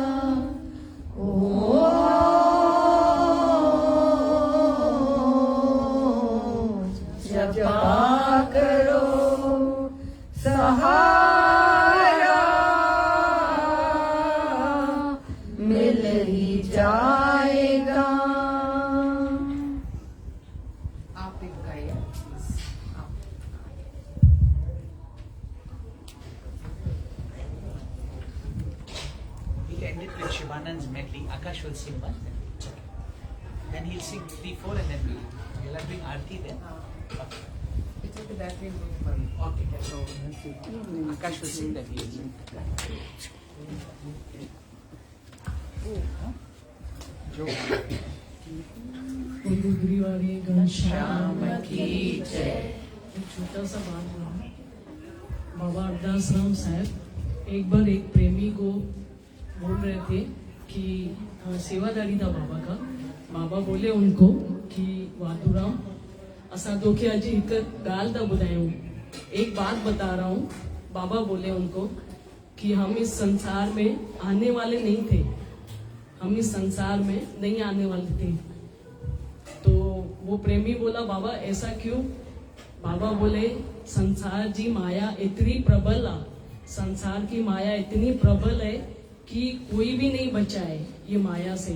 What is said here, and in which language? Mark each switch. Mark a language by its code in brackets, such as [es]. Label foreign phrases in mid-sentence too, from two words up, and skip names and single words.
[hi] ओ जपा करो सहारा मिल ही जाएगा। आप एक गाइए [en] We'll end it with Shivanand's medley. Akash will sing one. Then he'll sing 3-4 and then we'll have doing Aarti then. Okay. It's okay, that will do for me. Okay. So Akash will sing that he'll sing. [hi] गुरुवारी घनश्याम की जय। एक छोटा सा बात हुआ, बाबा अरदास राम साहब एक बार एक प्रेमी को बोल रहे थे कि सेवादारी था बाबा का। बाबा बोले उनको कि [sd] वादुराम असा तोखे अजी हिक गाल था बुधायूं, [hi] एक बात बता रहा हूँ। बाबा बोले उनको कि हम इस संसार में आने वाले नहीं थे, हम इस संसार में नहीं आने वाले थे। तो वो प्रेमी बोला बाबा ऐसा क्यों? बाबा बोले [sd] संसार जी माया [hi] इतनी प्रबल है, संसार की माया इतनी प्रबल है कि कोई भी नहीं बचा है ये माया से।